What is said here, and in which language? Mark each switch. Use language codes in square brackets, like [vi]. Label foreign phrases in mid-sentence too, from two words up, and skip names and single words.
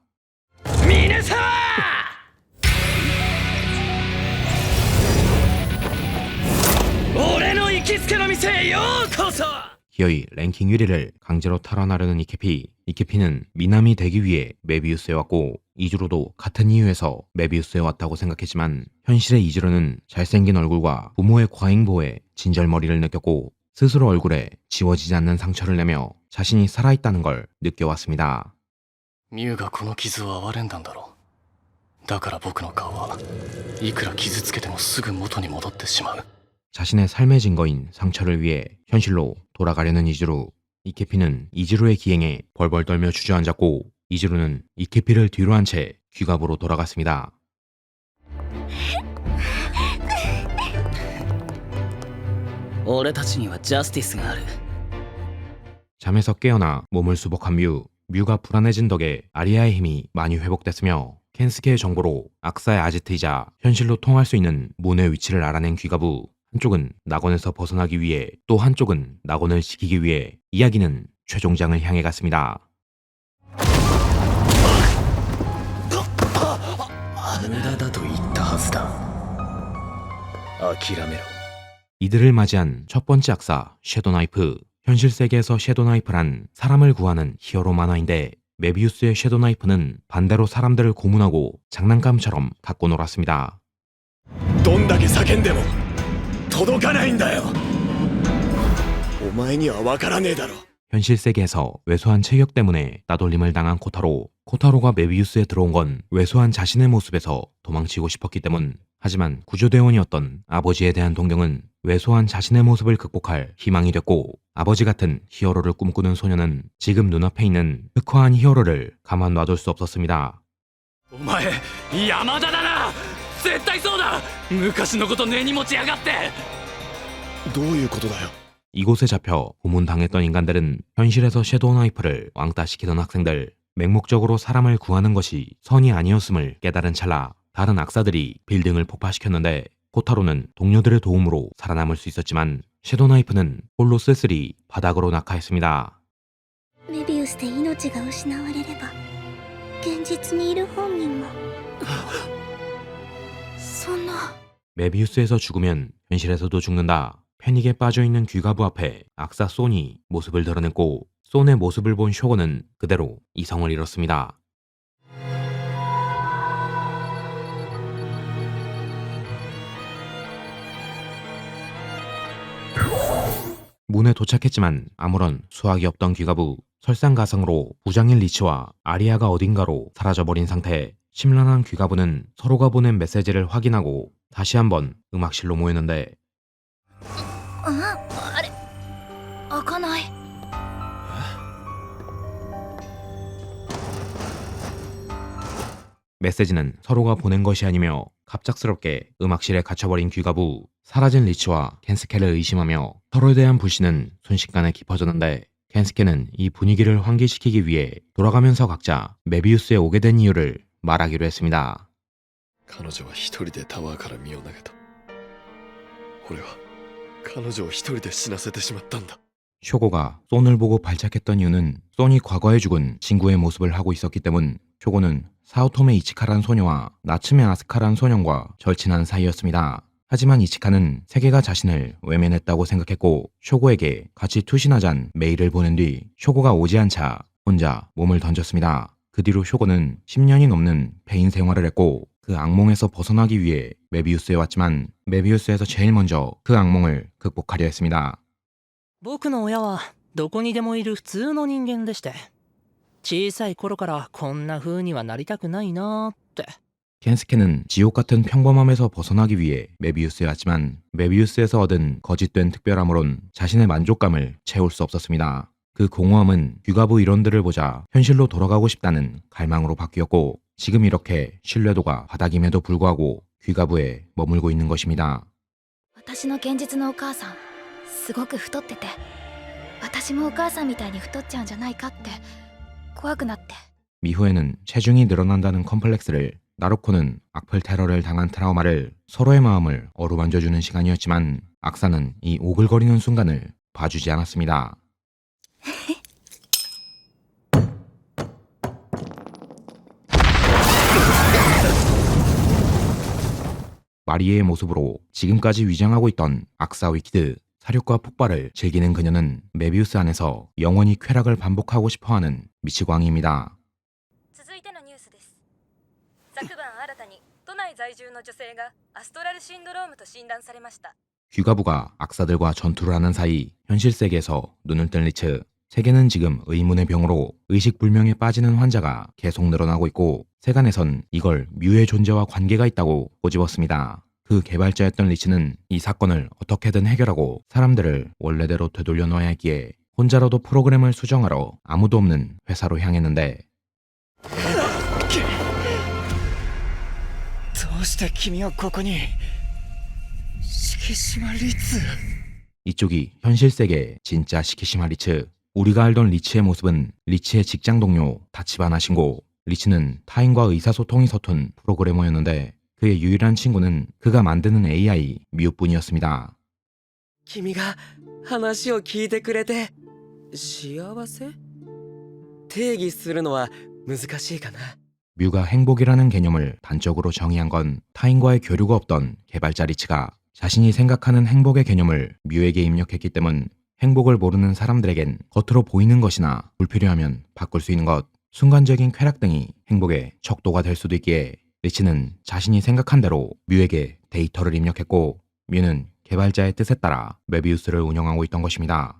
[ja] 皆様俺の行きつけの店へようこそ。 [ko] 기어이 랭킹 1위를 강제로 탈환하려는 이케피. 이케피는 미남이 되기 위해 메비우스에 왔고 이즈루도 같은 이유에서 메비우스에 왔다고 생각했지만 현실의 이즈루는 잘생긴 얼굴과 부모의 과잉보호에 진절머리를 느꼈고 스스로 얼굴에 지워지지 않는 상처를 내며 자신이 살아있다는 걸 느껴왔습니다. [ja] ミュウがこの傷を憐れんだんだろう。だから僕の顔はいくら傷つけてもすぐ元に戻ってしまう。 [ko] 자신의 삶의 증거인 상처를 위해 현실로 돌아가려는 이즈루. 이케피는 이즈루의 기행에 벌벌 떨며 주저앉았고 이즈루는 이케피를 뒤로 한 채 귀갑으로 돌아갔습니다. [ja] 俺たちにはジャスティスがある。 [ko] 잠에서 깨어나 몸을 수복한 뮤. 뮤가 불안해진 덕에 아리아의 힘이 많이 회복됐으며 켄스케의 정보로 악사의 아지트이자 현실로 통할 수 있는 문의 위치를 알아낸 귀가부. 한쪽은 낙원에서 벗어나기 위해 또 한쪽은 낙원을 지키기 위해 이야기는 최종장을 향해 갔습니다. [ja] 無駄だと言ったはずだ。諦めろ。 [ko] 이들을 맞이한 첫 번째 악사 섀도나이프. 현실 세계에서 섀도우 나이프란 사람을 구하는 히어로 만화인데 메비우스의 섀도우 나이프는 반대로 사람들을 고문하고 장난감처럼 갖고 놀았습니다. [ja] どんだけ叫んでも届かないんだよ。お前には分からねえだろ。 [ko] 현실 세계에서 왜소한 체격 때문에 따돌림을 당한 코타로가 메비우스에 들어온 건 왜소한 자신의 모습에서 도망치고 싶었기 때문. 하지만 구조대원이었던 아버지에 대한 동경은 왜소한 자신의 모습을 극복할 희망이 됐고, 아버지 같은 히어로를 꿈꾸는 소녀는 지금 눈앞에 있는 흑화한 히어로를 가만 놔둘 수 없었습니다. [ja] お前山田だな。絶対そうだ。昔のこと根に持ちやがって。どういうことだよ。 [ko] 이곳에 잡혀 고문당했던 인간들은 현실에서 섀도우 나이프를 왕따시키던 학생들, 맹목적으로 사람을 구하는 것이 선이 아니었음을 깨달은 찰나 다른 악사들이 빌딩을 폭파시켰는데, 코타로는 동료들의 도움으로 살아남을 수 있었지만 섀도우 나이프는 홀로 쓸쓸히 바닥으로 낙하했습니다. [ja] メビウスで命が失われれば現実にいる本人もそんな [ko] 메비우스에서 죽으면 현실에서도 죽는다. 패닉에 빠져있는 귀가부 앞에 악사 손이 모습을 드러냈고, 손의 모습을 본 쇼고는 그대로 이성을 잃었습니다. 문에 도착했지만 아무런 수확이 없던 귀가부. 설상가상으로 부장인 리치와 아리아가 어딘가로 사라져버린 상태. 심란한 귀가부는 서로가 보낸 메시지를 확인하고 다시 한번 음악실로 모였는데, [ja] あれ開かない。 [ko] 메시지는 서로가 보낸 것이 아니며 갑작스럽게 음악실에 갇혀버린 귀가부. 사라진 리치와 켄스케를 의심하며 서로에 대한 불신은 순식간에 깊어졌는데, 켄스케는 이 분위기를 환기시키기 위해 돌아가면서 각자 메비우스에 오게 된 이유를 말하기로 했습니다. [ja] 彼女は一人でタワーから身を投げた。俺は彼女を一人で死なせてしまったんだ。 [ko] 쇼고가 손을 보고 발작했던 이유는 손이 과거에 죽은 친구의 모습을 하고 있었기 때문. 쇼고는 사오토메 이치카란 소녀와 나츠메 아스카란 소년과 절친한 사이였습니다. 하지만 이치카는 세계가 자신을 외면했다고 생각했고, 쇼고에게 같이 투신하잔 메일을 보낸 뒤 쇼고가 오지 않자 혼자 몸을 던졌습니다. 그 뒤로 쇼고는 10년이 넘는 폐인 생활을 했고, 그 악몽에서 벗어나기 위해 메비우스에 왔지만 메비우스에서 제일 먼저 그 악몽을 극복하려 했습니다. [ja] 僕の親はどこにでもいる普通の人間でして、小さい頃からこんな風にはなりたくないなーって。 [ko] 켄스케는 지옥 같은 평범함에서 벗어나기 위해 메비우스에 왔지만 메비우스에서 얻은 거짓된 특별함으론 자신의 만족감을 채울 수 없었습니다. 그 공허함은 귀가부 일원들을 보자 현실로 돌아가고 싶다는 갈망으로 바뀌었고, 지금 이렇게 신뢰도가 바닥임에도 불구하고 귀가부에 머물고 있는 것입니다. [ja] 私の現実のお母さんすごく太ってて、私もお母さんみたいに太っちゃうんじゃないかって怖くなって。 [ko] 미후에는 체중이 늘어난다는 컴플렉스를, 나루코는 악플 테러를 당한 트라우마를, 서로의 마음을 어루만져주는 시간이었지만 악사는 이 오글거리는 순간을 봐주지 않았습니다. 마리에의 모습으로 지금까지 위장하고 있던 악사 위키드, 사륙과 폭발을 즐기는 그녀는 메비우스 안에서 영원히 쾌락을 반복하고 싶어하는 미치광이입니다. [ja] 続いてのニュースです。昨晩新たに都内在住の女性がアストラルシンドロームと診断されました。 [ko] 귀가부가 악사들과 전투를 하는 사이 현실 세계에서 눈을 뜬 리츠. 세계는 지금 의문의 병으로 의식불명에 빠지는 환자가 계속 늘어나고 있고, 세간에선 이걸 뮤의 존재와 관계가 있다고 꼬집었습니다. 그 개발자였던 리츠는 이 사건을 어떻게든 해결하고 사람들을 원래대로 되돌려 놓아야 했기에 혼자라도 프로그램을 수정하러 아무도 없는 회사로 향했는데, [ja] どうして君はここに。敷島律。 [ko] 이쪽이 현실 세계의 진짜 시키시마 리츠. 우리가 알던 리치의 모습은 리치의 직장 동료 다치바나 신고. 리치는 타인과 의사소통이 서툰 프로그래머였는데 그의 유일한 친구는 그가 만드는 AI 뮤뿐이었습니다. [ja] 君が話を聞いてくれて幸せ？定義するのは難しいかな。 [ko] 뮤가 행복이라는 개념을 단적으로 정의한 건 타인과의 교류가 없던 개발자 리치가 자신이 생각하는 행복의 개념을 뮤에게 입력했기 때문. 행복을 모르는 사람들에겐 겉으로 보이는 것이나 불필요하면 바꿀 수 있는 것, 순간적인 쾌락 등이 행복의 척도가 될 수도 있기에 리치는 자신이 생각한 대로 뮤에게 데이터를 입력했고 뮤는 개발자의 뜻에 따라 메비우스를 운영하고 있던 것입니다.